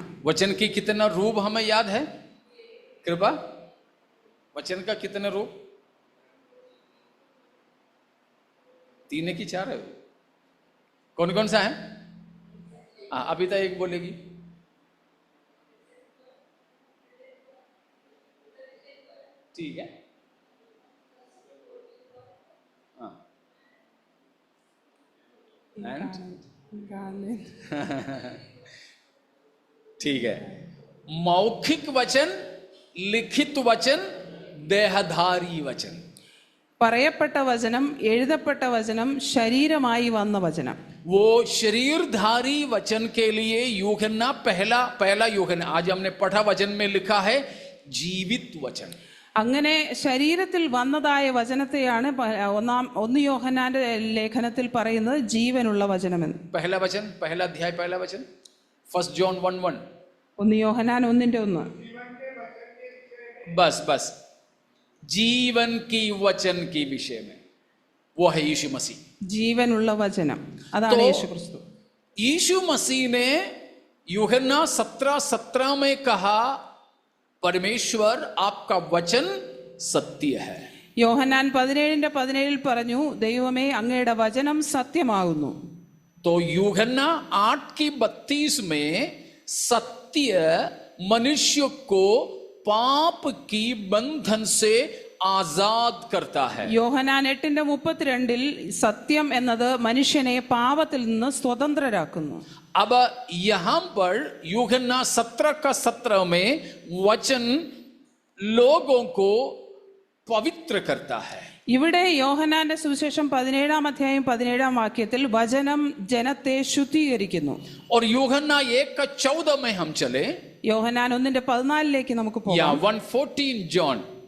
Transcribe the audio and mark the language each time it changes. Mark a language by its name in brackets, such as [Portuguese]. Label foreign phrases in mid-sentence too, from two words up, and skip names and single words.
[Hindi] वचन की कितना रूप हमें याद है? कृपा, वचन का कितना रूप? 3 है कि 4 है? कौन कौन सा है? अभी तो एक बोलेगी. ठीक है. हाँ. ठीक है. मौखिक वचन, लिखित वचन, देहधारी वचन. [Malayalam] പറയപ്പെട്ട വചനം, എഴുതപ്പെട്ട വചനം, ശരീരമായി വന്ന വചനം. [Hindi] वो शरीरधारी वचन के लिए यूहन्ना पहला यूहन्ना, आज हमने पढ़ा वचन में लिखा है जीवित वचन. [Malayalam] അങ്ങനെ ശരീരത്തിൽ വന്നതായ വചനത്തെയാണ് 1 യോഹന്നാന്റെ ലേഖനത്തിൽ പറയുന്നത് ജീവനുള്ള വചനമെന്ന്. [Hindi] पहला वचन, पहला अध्याय, पहला वचन 1 जॉन 1:1. [Malayalam] 1 യോഹന്നാൻ 1:1. [Hindi] बस जीवन की वचन के विषय में वो है यीशु मसीह. [Malayalam] ജീവനുള്ള വചനം, അതാണ് യേശു ക്രിസ്തു. [Hindi] यीशु मसीह ने यूहन्ना 17:17 में कहा परमेश्वर आपका वचन सत्य है. [Malayalam] യോഹന്നാൻ 17:17 പറഞ്ഞു ദൈവമേ അങ്ങയുടെ വചനം സത്യമാകുന്നു. [Hindi] तो यूहन्ना 8:32 में सत्य मनुष्य को पाप की बंधन से आजाद करता है. [Malayalam] യോഹന്നാൻ 8:32 സത്യം എന്നത് മനുഷ്യനെ പാപത്തിൽ നിന്ന് സ്വതന്ത്രരാക്കുന്നു. [Hindi] अब यहां पर यूहन्ना 17:17 में वचन लोगों को पवित्र करता है. [Malayalam] ഇവിടെ യോഹന്നാന്റെ സുവിശേഷം 17:17 വചനം ജനത്തെ ശുദ്ധീകരിക്കുന്നു. [Hindi] और यूहन्ना 1:14 में हम चले, [Malayalam] യോഹന്നാൻ 1:14 നമുക്ക് [Hindi] या [Malayalam] പോകാം. [Hindi] 1:14 जॉन.